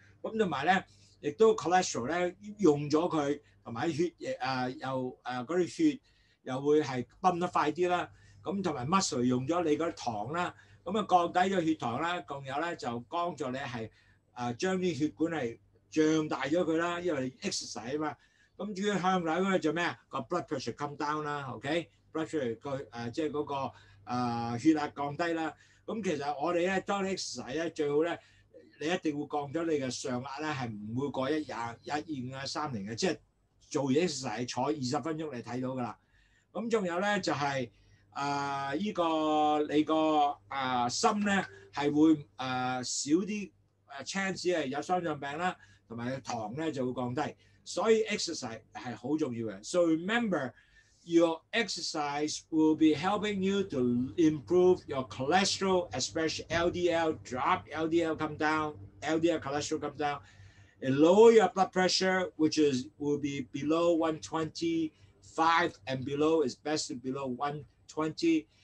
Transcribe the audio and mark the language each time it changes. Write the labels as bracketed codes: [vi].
[yue] 咁同埋咧，亦都 cholesterol 咧用咗佢，同埋血又嗰啲血又會係泵得快啲啦。咁同埋 muscle 用咗你嗰啲糖啦。咁啊降低咗血糖啦，仲有咧就幫助你係將啲血管係脹大咗佢啦，因為你 exercise 啊嘛。咁主要向內嗰個做咩啊？個 [en] blood pressure come down [yue] 啦 ，OK？blood pressure 個即係嗰個血壓降低啦。咁其實我哋咧當你 exercise 咧最好咧，你一定會降咗你嘅上壓咧係唔會過120、125啊、30嘅，即係做完 exercise 坐20分鐘你睇到㗎啦。咁仲有咧就係依個你個心咧係會少啲chance 係有心臟病啦，同埋糖咧就會降低，所以 exercise 係好重要嘅。 [en] So remember, your exercise will be helping you to improve your cholesterol, especially LDL, drop LDL come down, LDL cholesterol come down, and lower your blood pressure, which will be below 125 and below is best to below 120.